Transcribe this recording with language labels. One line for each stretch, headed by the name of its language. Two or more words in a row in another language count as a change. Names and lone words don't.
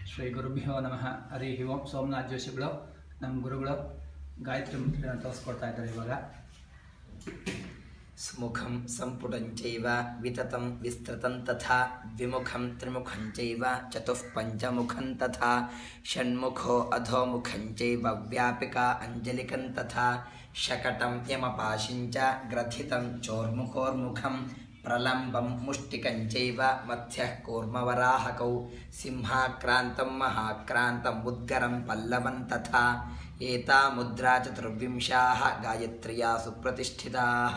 Sanskrit: ಶ್ರೀ ಗುರುಭ್ಯೋ ನಮಃ. ಹರಿ ಓಂ.
Kannada: ಸೋಮನಾಥ್ ಜೋಶಿಗಳು ನಮ್ಮ ಗುರುಗಳು ಗಾಯತ್ರಿ ಮಂತ್ರವನ್ನು ತೋರಿಸ್ಕೊಡ್ತಾ ಇದ್ದಾರೆ. ಇವಾಗ
Sanskrit: ಸುಮುಖಂ ಸಂಪುಟಂಚೈವ ವಿತತಂ ವಿಸ್ತೃತಂ ತಥಾ ದ್ವಿಮುಖಂ ತ್ರಿಮುಖಂಚೈವ ಚತುಃಪಂಚಮುಖಂ ತಥಾ ಷಣ್ಮುಖೋ ಅಧೋಮುಖಂಚೈವ ವ್ಯಾಪಿಕ ಅಂಜಲಿಕಂ ತಥಾ ಶಕಟಂ ಯಮಪಾಶಿಂಚ ಗ್ರಥಿತಂ ಚೋರ್ಮುಖೋರ್ಮುಖಂ ಪ್ರಲಂಬಂ ಮುಷ್ಟಿಕಂಚೈವ ಮಧ್ಯಃ ಕೂರ್ಮವರಾಹಕೌ ಸಿಂಹಾಕ್ರಾಂತಂ ಮಹಾಕ್ರಾಂತಂ ಉದ್ಗರಂ ಪಲ್ಲವಂ ತಥಾ ಏತಾ ಮುದ್ರಾ ಚತುರ್ವಿಂಶಾಃ ಗಾಯತ್ರ್ಯಾ ಸುಪ್ರತಿಷ್ಠಿತಾಃ.